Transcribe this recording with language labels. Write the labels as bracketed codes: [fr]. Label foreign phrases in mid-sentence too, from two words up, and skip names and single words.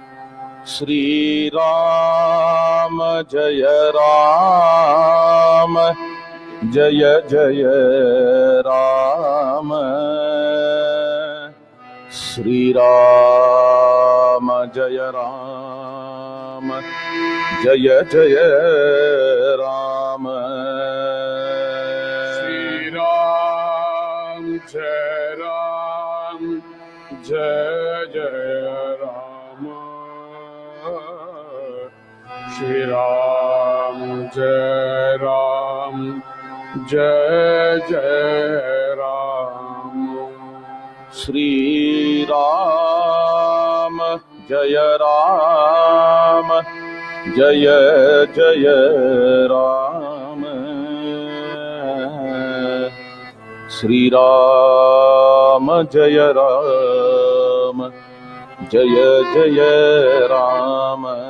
[sa] श्रीराम जय राम जय जय राम श्रीराम जय राम जय जय राम श्रीराम् जय राम् जय जय राम श्रीराम् राम जय जय राम श्री राम जय राम जय जय राम श्री राम जय राम जय जय राम